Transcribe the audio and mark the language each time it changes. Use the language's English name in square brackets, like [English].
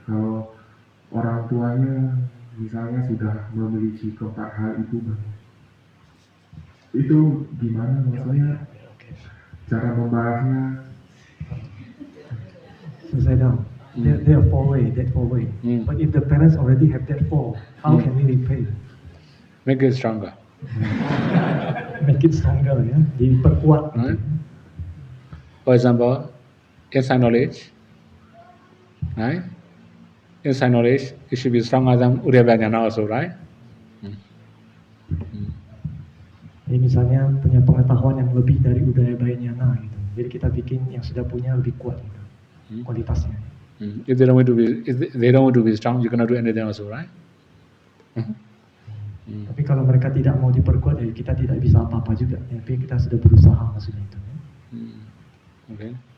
[Indonesian] Kalau orang tuanya misalnya sudah memiliki keempat hal itu gimana maksudnya cara membalasnya? [English] So say down. There are 4 ways, that 4 ways. But if the parents already have that 4, how can we repay? Make it stronger. Make it stronger, ya. Diperkuat. Right? For example, inside knowledge, right? Inside knowledge, it should be stronger than Udyabhajana also, right? [Indonesian] Jadi misalnya punya pengetahuan yang lebih dari Udaya Bayanyana gitu. Jadi kita bikin yang sudah punya lebih kuat gitu, kualitasnya. [English] If they don't want to be strong, you cannot do anything also, right? [Indonesian] Tapi kalau mereka tidak mau diperkuat, ya kita tidak bisa apa-apa juga. Ya, tapi kita sudah berusaha maksudnya itu. Ya. [English] Okay.